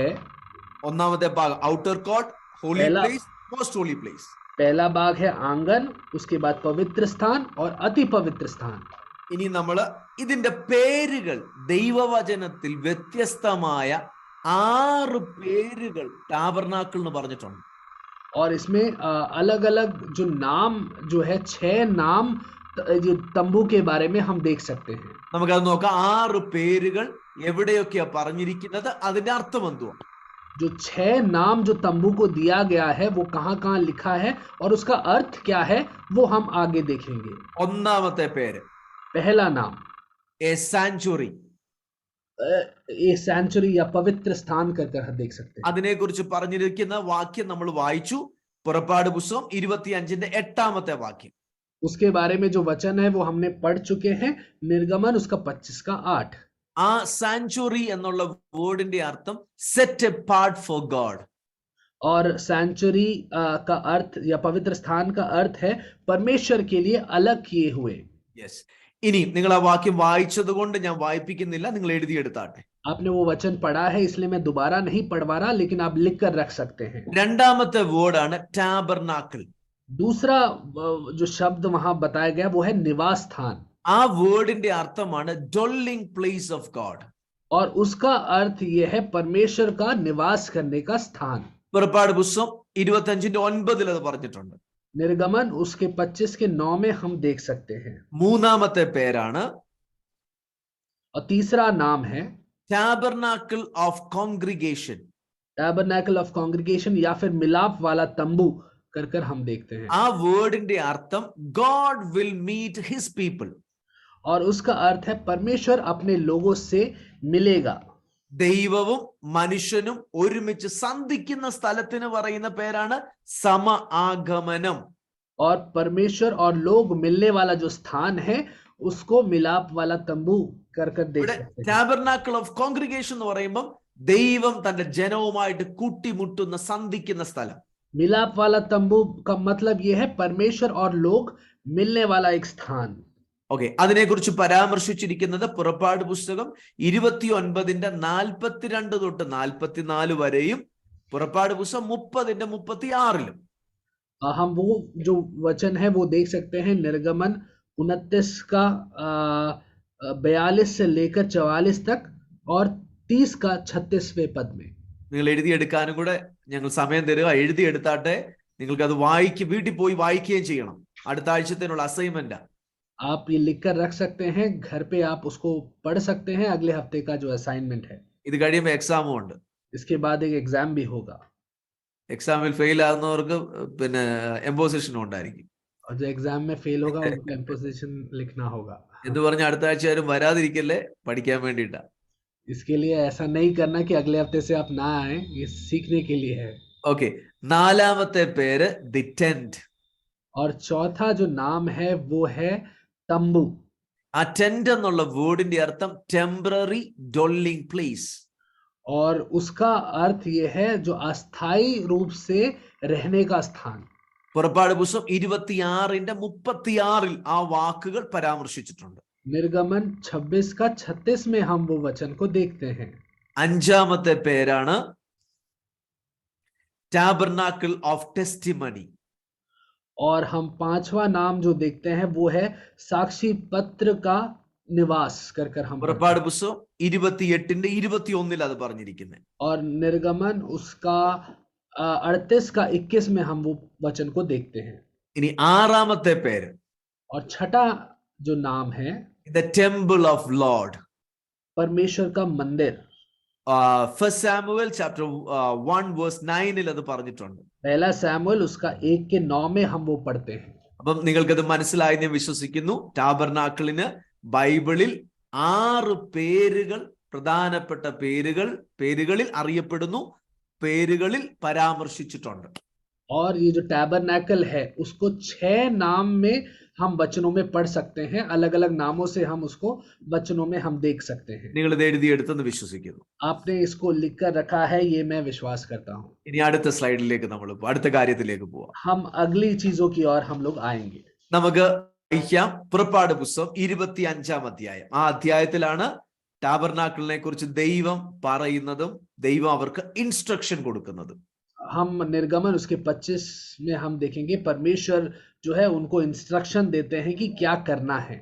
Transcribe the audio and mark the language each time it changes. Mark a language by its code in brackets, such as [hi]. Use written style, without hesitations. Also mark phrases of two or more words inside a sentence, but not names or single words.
[ml] ഒന്നാമത്തെ ഭാഗം [en] outer court, holy [hi] पहला- [en] place, most holy place. [hi] पहला भाग है आंगन, उसके बाद पवित्र स्थान और अति पवित्र स्थान। [ml] ഇനി നമ്മൾ ഇതിന്റെ പേരുകൾ ദൈവവചനത്തിൽ വ്യത്യസ്തമായ 6 പേരുകൾ ടാബർനാക്കിൾ എന്ന് പറഞ്ഞിട്ടുണ്ട്. [hi] और इसमें अलग अलग जो नाम जो है 6 नाम जो तंबू के बारे में हम देख सकते हैं। [ml] നമുക്കത് നോക്കാം. 6 പേരുകൾ എവിടെയൊക്കെയാ പറഞ്ഞിരിക്കുന്നത്, അതിന്റെ അർത്ഥം എന്തുവാ? [hi] जो 6 नाम जो तंबू को दिया गया है वो कहाँ कहाँ लिखा है और उसका अर्थ क्या है वो हम आगे देखेंगे। [ml] ഒന്നാമത്തെ പേര് [hi] पहला नाम [en] a sanctuary. [hi] ये सेंचुरी या पवित्र स्थान कर हम देख सकते हैं। [ml] അതിനെക്കുറിച്ച് പറഞ്ഞിരിക്കുന്ന വാക്യം നമ്മൾ വായിച്ചു. പുറപ്പാട് പുസ്തകം 25-ന്റെ 8-ാമത്തെ വാക്യം. [hi] उसके बारे में जो वचन है वो हमने पढ़ चुके हैं, निर्गमन उसका 25 का 8। [ml] ആ സാങ്ച്വറി എന്നുള്ള വേർഡിന്റെ അർത്ഥം [en] set apart for God. [hi] और सेंचुरी का अर्थ या पवित्र स्थान का अर्थ है परमेश्वर के लिए अलग किए हुए। [ml] യെസ്. ഇനി നിങ്ങൾ ആ വാക്യം വായിച്ചത് കൊണ്ട് ഞാൻ വായിപ്പിക്കുന്നില്ല, നിങ്ങൾ എഴുതിയെടുത്താട്ടെ. [hi] आपने वो वचन पढ़ा है इसलिए मैं दोबारा नहीं पढ़वा रहा, लेकिन आप लिख कर रख सकते हैं। [ml] രണ്ടാമത്തെ വേർഡാണ് ടാബർനാക്കിൾ. [hi] दूसरा जो शब्द वहां बताया गया वो है निवास स्थान, [ml] ആ വേർഡിന്റെ അർത്ഥമാണ് [en] dwelling place of God. [hi] और उसका अर्थ ये है परमेश्वर का निवास करने का स्थान। [ml] പുറപ്പാട് പുസ്തകം 25-9 അത് പറഞ്ഞിട്ടുണ്ട്. [hi] निर्गमन उसके 25 के 9 में हम देख सकते हैं। [ml] മൂന്നാമത്തെ പേരാണ് [hi] और तीसरा नाम है [en] tabernacle of congregation. tabernacle of congregation [hi] या फिर मिलाप वाला तंबू कर हम देखते हैं। [ml] ആ വേർഡിന്റെ അർത്ഥം [en] God will meet his people. [hi] और उसका अर्थ है परमेश्वर अपने लोगों से मिलेगा। [ml] ദൈവവും മനുഷ്യനും ഒരുമിച്ച് സന്ധിക്കുന്ന സ്ഥലത്തിന് പറയുന്ന പേരാണ് സമ ആഗമനം. [hi] और परमेश्वर और लोग मिलने वाला जो स्थान है उसको मिलाप वाला तंबू कर देख [ml] ഇവിടെ [hi] सकते हैं। [en] tabernacle of congregation [ml] എന്ന് പറയുമ്പോൾ ദൈവം തന്റെ ജനവുമായിട്ട് കൂട്ടിമുട്ടുന്ന സന്ധിക്കുന്ന സ്ഥലം. [hi] मिलाप वाला तंबू का मतलब यह है परमेश्वर और लोग मिलने वाला एक स्थान। [ml] ഓക്കെ, അതിനെക്കുറിച്ച് പരാമർശിച്ചിരിക്കുന്നത് പുറപ്പാട് പുസ്തകം 29-ന്റെ 42 തൊട്ട് 44 വരെയും പുറപ്പാട് പുസ്തകം 30-ന്റെ 36-ലും. [hi] हम वो जो वचन है वो देख सकते हैं निर्गमन 29 का 42 से लेकर 44 तक और 30 का 36वें पद में। [ml] നിങ്ങൾ എഴുതിയെടുക്കാനും കൂടെ ഞങ്ങൾ സമയം തരിക. എഴുതിയെടുത്താട്ടെ. നിങ്ങൾക്ക് അത് വീട്ടിൽ പോയി വായിക്കുകയും ചെയ്യണം. അടുത്ത ആഴ്ചത്തേനുള്ള അസൈൻമെന്റാ. [hi] आप ये लिख कर रख सकते हैं, घर पे आप उसको पढ़ सकते हैं। अगले हफ्ते का जो असाइनमेंट है, [ml] ഇത് കഴിയുമ്പോൾ എക്സാമും ഉണ്ട്. [hi] इसके बाद एक एग्जाम भी होगा। [ml] എക്സാമിൽ ഫെയിൽ ആകുന്നവർക്ക് പിന്നെ എംപോസിഷനും ഉണ്ടായിരിക്കും. [hi] और जो एग्जाम में फेल होगा उनको कंपोजिशन लिखना होगा। [ml] എന്ന് പറഞ്ഞ അടുത്ത ആഴ്ച ആരും വരാതിരിക്കല്ലേ, പഠിക്കാൻ വേണ്ടിയിട്ടാ. [hi] इसके लिए ऐसा नहीं करना कि अगले हफ्ते से आप ना आए, ये सीखने के लिए है। [ml] ഓക്കെ, നാലാമത്തെ പേര് [en] the tent. [hi] और चौथा जो नाम है वो है तंबू। [ml] ആ ടെന്റ് എന്നുള്ള വേർഡിന്റെ അർത്ഥം [en] temporary dwelling place. [hi] और उसका अर्थ ये है जो अस्थाई रूप से रहने का स्थान। [ml] പുറപ്പാട് പുസ്തകം 26-ന്റെ 36-ൽ ആ വാക്കുകൾ പരാമർശിച്ചിട്ടുണ്ട്. [hi] निर्गमन 26 का 36 में हम वो वचन को देखते हैं। [ml] അഞ്ചാമത്തെ പേരാണ് [en] tabernacle of testimony. [hi] और हम पांचवा नाम जो देखते हैं वो है साक्षी पत्र का निवास कर कर हम पढ़ते [ml] പുറപ്പാട് [hi] हैं। [ml] പുസ്തകം 28:21 അത് പറഞ്ഞിരിക്കുന്നത്. [hi] और निर्गमन उसका 38 का 21 में हम वो वचन को देखते हैं। [ml] ഇനി ആറാമത്തെ പേര് [hi] और छठा जो नाम है [en] the temple of Lord. [hi] परमेश्वर का मंदिर। [ml] ഫസ്റ്റ് സാമുവേൽ ചാപ്റ്റർ 1:9 അത് പറഞ്ഞിട്ടുണ്ട്. [hi] पहला सैमुअल उसका 1:9 में हम वो पढ़ते हैं। [ml] അപ്പം നിങ്ങൾക്കത് മനസ്സിലായി ഞാൻ വിശ്വസിക്കുന്നു. ടാബർനാക്കിളിന് ബൈബിളിൽ 6 പേരുകൾ, പ്രധാനപ്പെട്ട പേരുകളിൽ അറിയപ്പെടുന്നു, പേരുകളിൽ പരാമർശിച്ചിട്ടുണ്ട്. [hi] और ये जो टैबरनैकल है उसको 6 नाम में हम वचनों में पढ़ सकते हैं। अलग अलग नामों से हम उसको वचनों में हम देख सकते हैं। [ml] നിങ്ങൾ ഇത് എഴുതിയെടുത്തെന്ന് വിശ്വസിക്കുന്നു. [hi] आपने इसको लिख कर रखा है, ये मैं विश्वास करता हूँ। [ml] ഇനി അടുത്ത സ്ലൈഡിലേക്ക് നമ്മൾ അടുത്ത കാര്യത്തിലേക്ക് പോവാം. [hi] हम अगली चीजों की ओर हम लोग आएंगे। [ml] നമുക്ക് വായിക്കാം പുറപ്പാട് പുസ്തകം 25-ാം അധ്യായം. ആ അധ്യായത്തിലാണ് ടാബർനാക്കിളിനെ കുറിച്ച് ദൈവം പറയുന്നതും ദൈവം അവർക്ക് ഇൻസ്ട്രക്ഷൻ കൊടുക്കുന്നതും. [hi] हम निर्गमन उसके 25 में हम देखेंगे परमेश्वर जो है उनको इंस्ट्रक्शन देते हैं कि क्या करना है।